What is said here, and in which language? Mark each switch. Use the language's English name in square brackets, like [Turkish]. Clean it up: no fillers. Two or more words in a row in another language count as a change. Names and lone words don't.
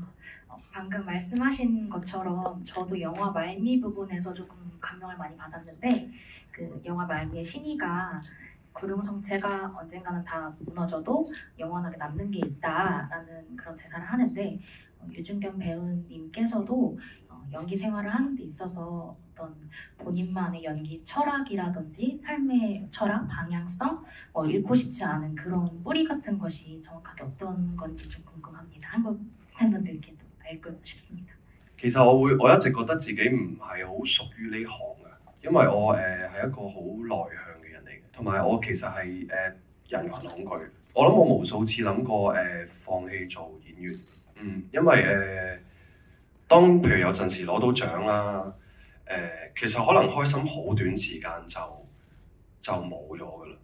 [Korean] 방금 말씀하신 것처럼 저도 영화 말미 부분에서 조금 감명을 많이 받았는데 그 영화 말미의 신이가 구룡성체가 언젠가는 다 무너져도 영원하게 남는 게 있다라는 그런 대사를 하는데 유준경 배우님께서도 연기 생활을 하는 데 있어서 어떤 본인만의 연기 철학이라든지 삶의 철학, 방향성 잃고 싶지 않은 그런 뿌리 같은 것이 정확하게 어떤 건지 좀 궁금합니다. 한국 팬분들께 좀 알고 싶습니다. [Cantonese] 其實我一直覺得自己唔係好屬於呢行嘅，因為我係一個好內向嘅人嚟嘅，同埋我其實係人群恐懼。我諗我無數次諗過放棄做演員，因為當譬如有陣時攞到獎啦，其實可能開心好短時間就冇咗㗎啦。